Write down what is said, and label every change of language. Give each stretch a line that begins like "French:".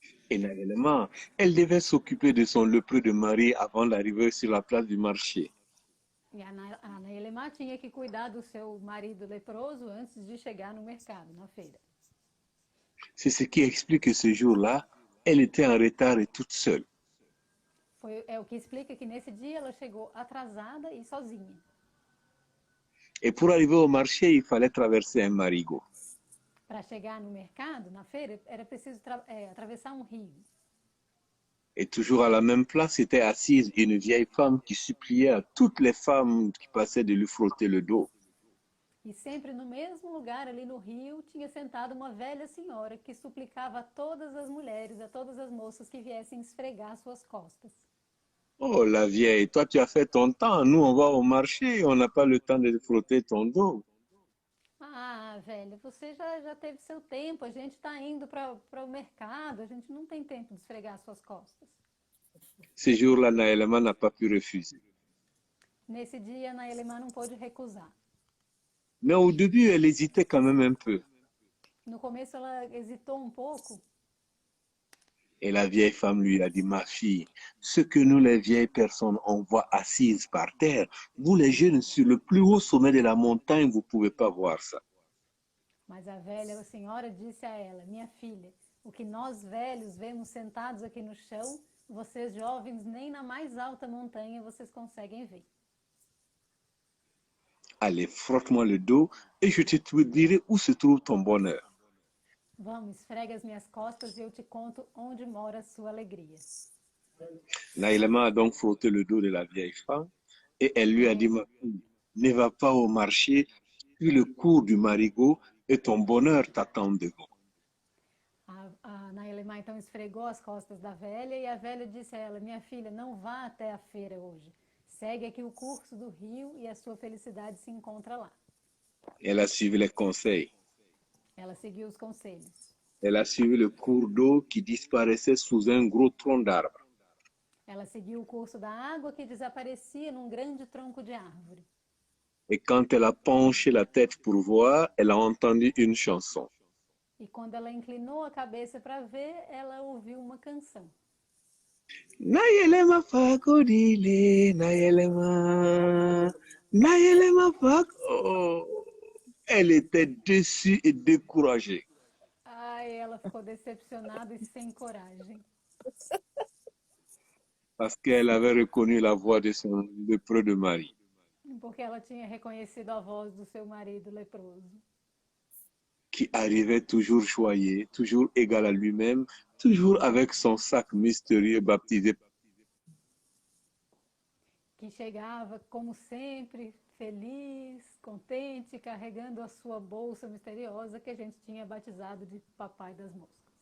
French: Et Naëlema, elle devait s'occuper de son lépreux de mari avant d'arriver sur la place du marché.
Portuguese: E a Naelemá tinha que cuidar do seu marido leproso antes de chegar no mercado, na feira.
French: C'est ce qui explique que ce jour-là, elle était en retard et toute seule.
Portuguese: É o que explica que nesse dia ela chegou atrasada e sozinha.
French: Et pour arriver au marché, il fallait traverser un marigot.
Portuguese: Para chegar no mercado, na feira, era preciso atravessar um rio.
French: Et toujours à la même place était assise une vieille femme qui suppliait à toutes les femmes qui passaient de lui frotter le dos.
Portuguese: E sempre no mesmo lugar, ali no rio, tinha sentado uma velha senhora que suplicava a todas as mulheres, a todas as moças que viessem esfregar suas costas.
French: Oh, la vieille, toi tu as fait ton temps, nous on va au marché, on n'a pas le temps de frotter ton dos.
Portuguese: Ah, velha, você já teve seu tempo, a gente está indo para o mercado, a gente não tem tempo de esfregar suas costas.
French: Ce jour-là, Naëlama n'a pas pu refuser.
Portuguese: Nesse dia, a Naelemá não pôde recusar.
French: Mais au début, elle hésitait quand même un peu.
Portuguese: No começo, ela hesitou um pouco.
French: Et la vieille femme lui a dit, ma fille, ce que nous les vieilles personnes, on voit assises par terre, vous les jeunes sur le plus haut sommet de la montagne, vous ne pouvez pas voir ça.
Portuguese: Mas a velha, a senhora, disse a ela: minha filha, o que nós velhos vemos sentados aqui no chão, vocês jovens nem na mais alta montanha vocês conseguem ver.
French: Allez, frotte-moi le dos et je te dirai où se trouve ton bonheur.
Portuguese: Vamos, esfrega as minhas costas e eu te conto onde mora a sua alegria.
French: Naïlama a donc frotté le dos de la vieille femme et elle lui a dit, ma fille, ne va pas au marché, suis le cours du marigot et ton bonheur t'attend devant.
Portuguese: A Naelemá então esfregou as costas da velha e a velha disse a ela: minha filha, não vá até a feira hoje. Segue aqui o curso do rio e a sua felicidade se encontra lá.
French: Elle a suivi les conseils.
Portuguese: Ela seguiu os conselhos.
French: Elle a suivi le cours d'eau qui disparaissait sous un gros tronc d'arbre.
Portuguese: Ela seguiu o curso da água que desaparecia num grande tronco de árvore.
French: Et quand elle a penché la tête pour voir, elle a entendu une chanson.
Portuguese: E quando ela inclinou a cabeça para ver, ela ouviu uma canção.
Bambara: Nayelema fakodile, Nayelema, Nayelema fak.
French: Oh, elle était déçue et découragée.
Portuguese: Ai, ela ficou decepcionada e sem coragem.
French: Parce qu'elle avait reconnu la voix de son lépreux de mari.
Portuguese: Porque ela tinha reconhecido a voz do seu marido leproso.
French: Qui arrivait toujours joyeux, toujours égal à lui-même, toujours avec son sac mystérieux baptisé.
Portuguese: Que chegava, como sempre, feliz, contente, carregando a sua bolsa misteriosa que a gente tinha batizado de Papai das Moscas.